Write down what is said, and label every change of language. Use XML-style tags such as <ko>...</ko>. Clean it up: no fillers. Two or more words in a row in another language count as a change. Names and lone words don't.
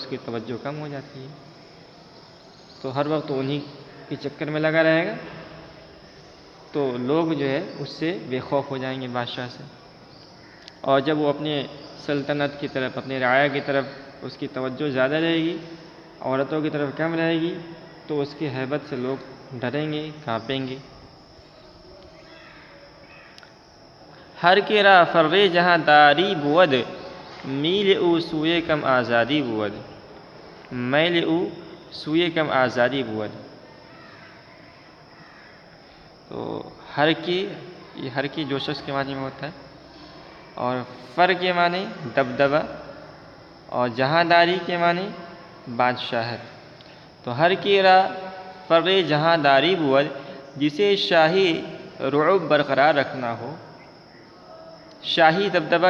<ur>کی توجہ کم ہو جاتی ہے، تو ہر وقت انہی کے چکر میں لگا رہے گا، تو لوگ جو ہے اس سے بے خوف ہو جائیں گے بادشاہ سے، اور جب وہ اپنے سلطنت کی طرف، اپنے رعایا کی طرف اس کی توجہ زیادہ رہے گی، عورتوں کی طرف کم رہے گی، تو اس کی ہیبت سے لوگ ڈریں گے، کانپیں گے۔</ur> <fa>ہر کے را فر جہاں داری بود، میل او سوئے کم آزادی بود، میل او سوئے کم آزادی بود۔</fa> <ur>تو ہر کی جو شخص کے معنی میں ہوتا ہے، اور فر کے معنی دبدبہ، اور جہاں داری کے معنی بادشاہت۔ تو</ur> <fa>ہر کی را فر جہاں داری بود،</fa> <ur>جسے شاہی رعب برقرار رکھنا ہو، شاہی دبدبہ</ur>